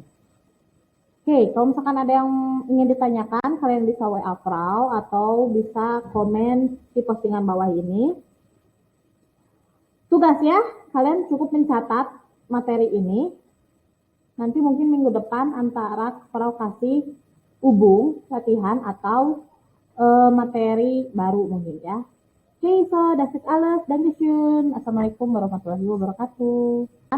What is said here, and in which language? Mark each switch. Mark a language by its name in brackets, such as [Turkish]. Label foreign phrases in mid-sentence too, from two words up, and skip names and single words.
[Indonesian] Oke, kalau misalkan ada yang ingin ditanyakan, kalian bisa WA Frau atau bisa komen di postingan bawah ini. Tugas ya, kalian cukup mencatat materi ini. Nanti mungkin minggu depan antara Frau kasih hubung latihan atau materi baru mungkin ya. Oke, [German] so das ist alles. Dankeschön. [Arabic] السلام عليكم ورحمة الله وبركاته.